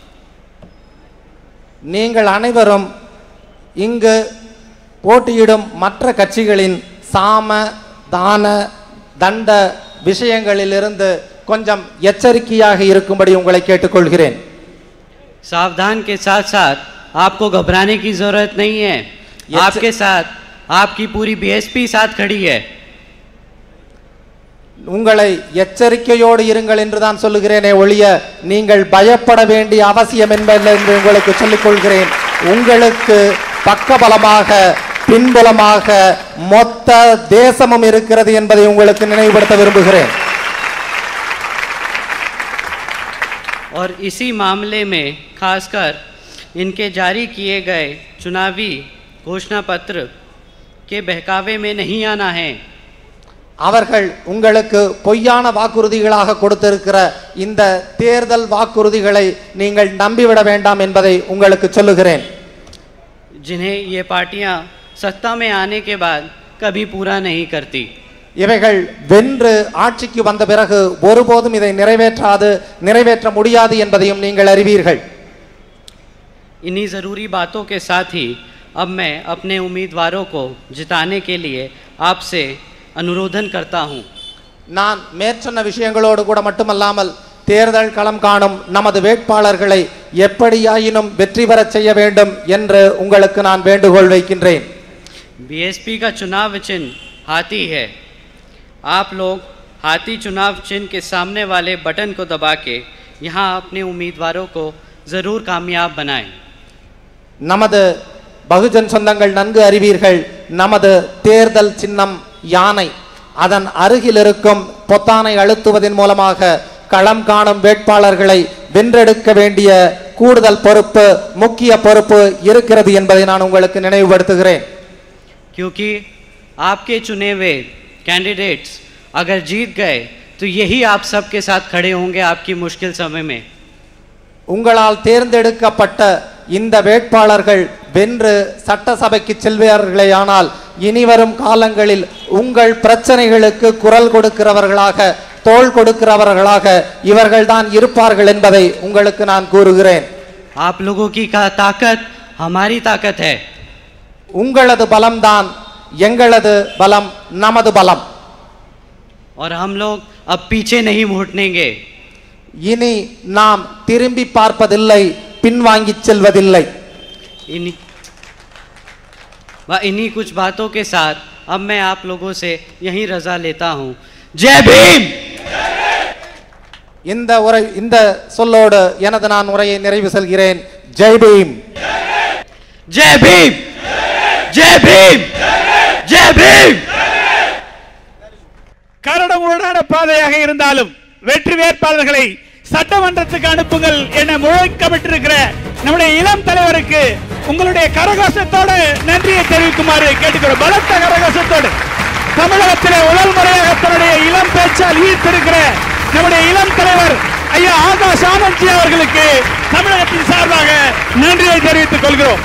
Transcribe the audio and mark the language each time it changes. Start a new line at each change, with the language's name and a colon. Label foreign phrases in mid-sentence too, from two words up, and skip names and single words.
Tamil: நீங்கள் அனைவரும் இங்கு போட்டியிடும் மற்ற கட்சிகளின் சாம தான தண்ட விஷயங்களிலிருந்து கொஞ்சம் எச்சரிக்கையாக இருக்கும்படி உங்களை கேட்டுக்கொள்கிறேன்.
Hindi: सावधान के साथ साथ आपको घबराने की जरूरत नहीं है. आपके साथ आपकी पूरी बीएसपी साथ खड़ी है.
Tamil: உங்களை எச்சரிக்கையோடு இருங்கள் என்று தான் சொல்லுகிறேனே ஒழிய நீங்கள் பயப்பட வேண்டிய அவசியம் என்பதில்லை என்று உங்களுக்கு சொல்லிக் கொள்கிறேன். உங்களுக்கு பக்கபலமாக பின்புலமாக மொத்த தேசமும் இருக்கிறது என்பதை உங்களுக்கு நினைவுபடுத்த விரும்புகிறேன்.
Hindi: और इसी मामले में खासकर इनके जारी किए गए चुनावी घोषणा पत्र के बहकावे में नहीं आना है.
Tamil: அவர்கள் உங்களுக்கு பொய்யான வாக்குறுதிகளாக கொடுத்திருக்கிற இந்த தேர்தல் வாக்குறுதிகளை நீங்கள் நம்பிவிட வேண்டாம் என்பதை உங்களுக்கு சொல்லுகிறேன்.
Hindi: जिन्हें ये पार्टियां सत्ता में आने के बाद कभी पूरा नहीं करती.
Tamil: இவைகள் வென்று ஆட்சிக்கு வந்த பிறகு ஒருபோதும் இதை நிறைவேற்ற முடியாது என்பதையும் நீங்கள் அறிவீர்கள்.
Hindi: इन्हीं ज़रूरी बातों के साथ ही अब मैं अपने उम्मीदवारों को जिताने के लिए आपसे अनुरोधन करता हूँ.
Tamil: நான் மேற்சொன்ன விஷயங்களோடு கூட மட்டுமல்லாமல் தேர்தல் களம் காணும் நமது வேட்பாளர்களை எப்படியாயினும் வெற்றி பெறச் செய்ய வேண்டும் என்று உங்களுக்கு நான் வேண்டுகோள் வைக்கின்றேன்.
Hindi: बीएसपी का चुनाव चिन्ह हाथी है. आप लोग हाथी चुनाव चिन्ह के सामने वाले बटन को दबा के यहाँ अपने उम्मीदवारों को ज़रूर कामयाब बनाएं.
Tamil: நமது பகுஜன் சொந்தங்கள் நன்கு அறிவீர்கள், நமது தேர்தல் சின்னம் யானை. அதன் அருகில் இருக்கும் பொத்தானை அழுத்துவதன் மூலமாக களம் காணும் வேட்பாளர்களை வென்றெடுக்க வேண்டிய கூடுதல் பொறுப்பு, முக்கிய பொறுப்பு இருக்கிறது என்பதை நான் உங்களுக்கு நினைவுபடுத்துகிறேன்.
Hindi: क्योंकि आपके चुने हुए कैंडिडेट्स अगर जीत गए तो यही आप सबके साथ खड़े होंगे आपकी मुश्किल समय में.
Tamil: உங்களால் தேர்ந்தெடுக்கப்பட்ட இந்த வேட்பாளர்கள் வென்று சட்டசபைக்கு செல்வார்களேயானால் இனிவரும் காலங்களில் உங்கள் பிரச்சனைகளுக்கு குரல் கொடுக்கிறவர்களாக, தோள் கொடுக்கிறவர்களாக இவர்கள்தான் இருப்பார்கள் என்பதை உங்களுக்கு நான் கூறுகிறேன்.
Hindi: आप लोगों की ताकत हमारी ताकत है.
Tamil: உங்களது பலம்தான் எங்களது பலம், நமது பலம்.
Hindi: और हम लोग अब पीछे नहीं मुड़नेंगे.
Tamil: இனி நாம் திரும்பி பார்ப்பதில்லை, பின்வாங்கி செல்வதில்லை.
Hindi: इन्हीं कुछ बातों के साथ अब मैं आप लोगों से यहीं रजा लेता हूं। जय भीम।
Tamil: இந்த சொல்லோடு எனது நான் உரையை நிறைவு செல்கிறேன். ஜெய் பீம்.
Hindi: जय भीम। जय भीम। जय भीम।
Tamil: கரடுமுரடான பாதையாக இருந்தாலும் வெற்றி வேட்பாளர்களை சட்டமன்றத்துக்கு அனுப்புங்கள் என முழக்கப்பட்டிருக்கிற நம்முடைய இளம் தலைவருக்கு உங்களுடைய கரகோஷத்தோடு நன்றியை தெரிவிக்குமாறு கேட்டுக்கிறோம். பலத்த கரகோஷத்தோடு தமிழகத்திலே முதல் முறையாக தன்னுடைய இளம் பேச்சால் ஈர்த்திருக்கிற நம்முடைய இளம் தலைவர் ஐயா ஆகாஷ் ஆனந்த்ஜி அவர்களுக்கு தமிழகத்தின் சார்பாக நன்றியை தெரிவித்துக் கொள்கிறோம்.